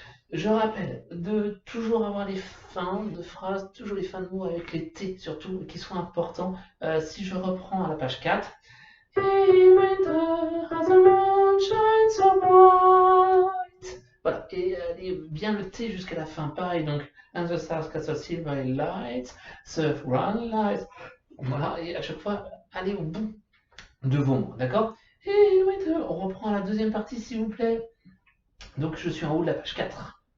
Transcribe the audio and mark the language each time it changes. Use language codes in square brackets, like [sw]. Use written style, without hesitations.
[fr] Je rappelle de toujours avoir les fins de phrases, toujours les fins de mots avec les T surtout, qui sont importants. Si je reprends à la page 4. [en] In winter, as the moon shines so bright. [fr] Voilà, et allez bien le T jusqu'à la fin. Pareil, donc, [en] and the stars cast a silvery light, the run light. [fr] Voilà, et à chaque fois, allez au bout de vos mots, d'accord? [en] In winter, [fr] on reprend la deuxième partie, s'il vous plaît. Donc, je suis en haut de la page 4.